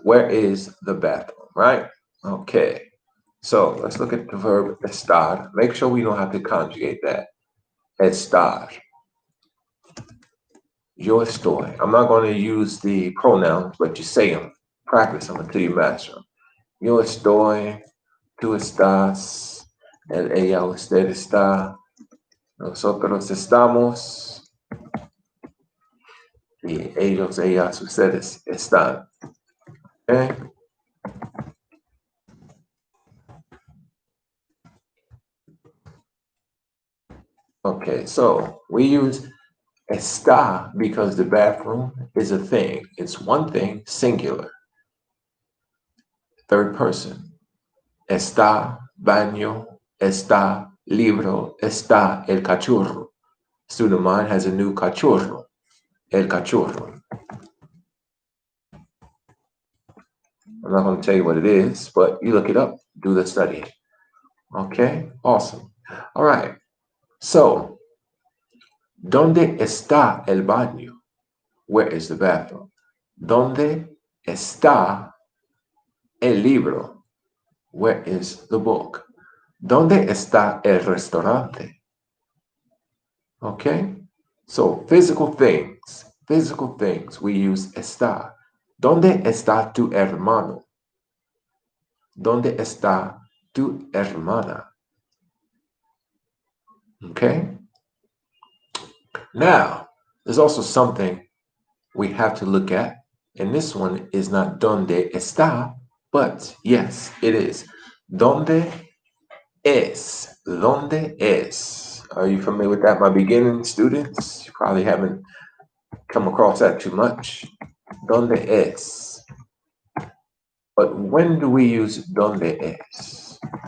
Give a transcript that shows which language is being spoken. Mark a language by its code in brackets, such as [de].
[en] Where is the bathroom, right? Okay, so let's look at the verb estar. Make sure we know how to conjugate that. Estar. [es] Yo estoy. [en] I'm not going to use the pronouns, but you say them. Practice them until you master them. [es] Yo estoy, tú estás, él, ella, usted está, nosotros estamos, y ellos, ellas, ustedes están. [en] Okay? Okay, so we use está because the bathroom is a thing. It's one thing, singular. Third person. [es] Está baño, está libro, está el cachorro. [en] Student of mine has a new cachorro. El cachorro. I'm not going to tell you what it is, but you look it up, do the study. Okay, awesome. All right, so, [es] ¿dónde está el baño? [en] Where is the bathroom? [es] ¿Dónde está el libro? [en] Where is the book? [es] ¿Dónde está el restaurante? [en] Okay, so physical things, we use está. [es] ¿Dónde está tu hermano? ¿Dónde está tu hermana? [en] Okay, now there's also something we have to look at, and this one is not [es] ¿dónde está? [en] But yes, it is. [es] ¿Dónde es? ¿Dónde es? [en] Are you familiar with that, my beginning students? You probably haven't come across that too much. [es] ¿Dónde es? [en] But when do we use [es] ¿dónde es?